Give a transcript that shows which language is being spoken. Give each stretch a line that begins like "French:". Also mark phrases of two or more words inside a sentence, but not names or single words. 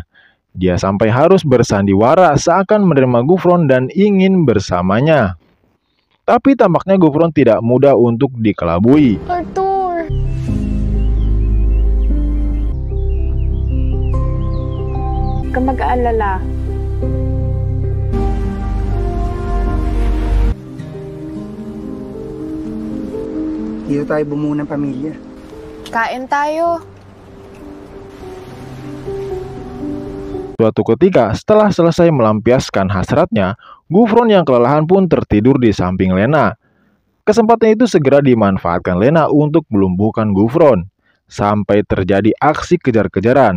Indonesian: Dia sampai harus bersandiwara seakan menerima Gufron dan ingin bersamanya. Tapi tampaknya Gufron tidak mudah untuk dikelabui.
Filipino: Arthur! Huwag kang mag-aalala. Dito tayo bumuo ng pamilya. Kain tayo.
Indonesian: Suatu ketika, setelah selesai melampiaskan hasratnya, Gufron yang kelelahan pun tertidur di samping Lena. Kesempatan itu segera dimanfaatkan Lena untuk melumpuhkan Gufron, sampai terjadi aksi kejar-kejaran.